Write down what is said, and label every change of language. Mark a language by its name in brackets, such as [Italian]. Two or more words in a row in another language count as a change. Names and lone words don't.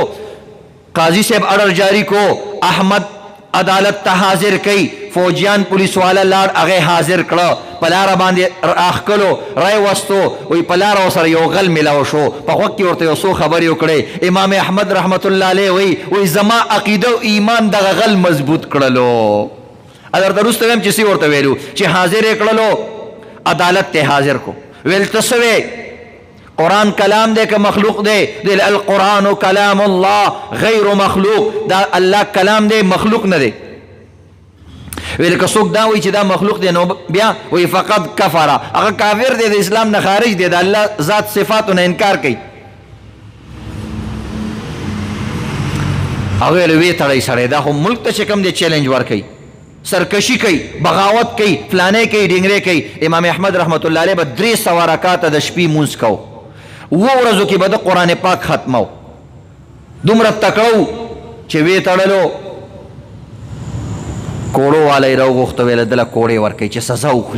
[Pashto] قاضی صاحب اډر جاری کو احمد عدالت ته حاضر کئ فوجیان پولیس والا لاړ هغه حاضر کړه په لاره باندې راښکلو رای وستو وی په لاره ورسره یو غل میلاو شو په غوږ کې ورته یو څو خبرې وکړې امام احمد [Arabic] رحمت الله علیه [Pashto] وی زما عقیده او ایمان دغه غل مضبوط کړلو درته وروسته ویم چې څه ورته ویلو چې حاضر یې کړلو عدالت ته حاضر کو ویل ته څه وی قرآن کلام دے کہ مخلوق دے دل [Arabic] القرآن کلام اللہ غیر مخلوق [Pashto] دا اللہ کلام دے مخلوق نہ دے ویل که څوک دا وی چې دا مخلوق دی نو بیا وی فقط کفر هغه کافر دی د اسلام نه خارج دی د الله ذات صفاتو نه انکار کوي هغه وی تړی سړی دا خو ملک ته چې کوم دی چیلنج ورکوي سرکشی کوي بغاوت کوي فلانه کوي ډینګرې کوي امام احمد [Arabic] رحمت الله علیه [Pashto] به 300 رکعاته د شپې مونځ کو و ورځو کې به د قرآن پاک ختمو دومره تکړه چې وی تړلو کوړو والا یې راوغوښته ویله دله کوړې ورکوي چې سزا وخوري.